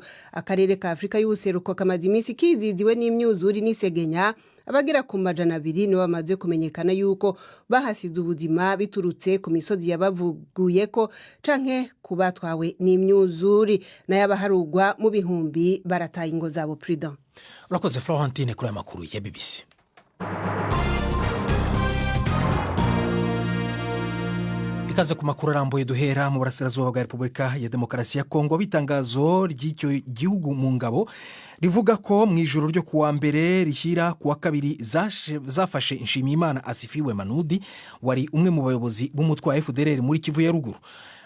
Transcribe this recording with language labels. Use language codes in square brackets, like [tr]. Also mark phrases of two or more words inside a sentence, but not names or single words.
[rn] Akarere ka Afrika y'ubuseruko kamaze iminsi kiziziwe n'imyuzuri n'isegenya. Abagera ku 200 nibo bamaze kumenyekana yuko bahasize ubuzima biturutse ku misozi yabavuguye ko canke kubatwawe n'imyuzuri, nayo abaharugwa mu bihumbi barataye ingo zabo. Prudent. [rw] Urakoze Florentine kuri amakuru ya BBC. Ikaze ku makuru arambuye duhera mu burasirazuba bwa Repubulika ya Demokarasi ya Kongo. Bitangazo ry'icyo gihugu mu ngabo rivuga ko mu ijoro ryo kuwa mbere rihira kuwa kabiri zafashe Nshimiyimana Asifiwe Manudi wari umwe mu bayobozi b'umutwe wa FDLR muri Kivu ya ruguru.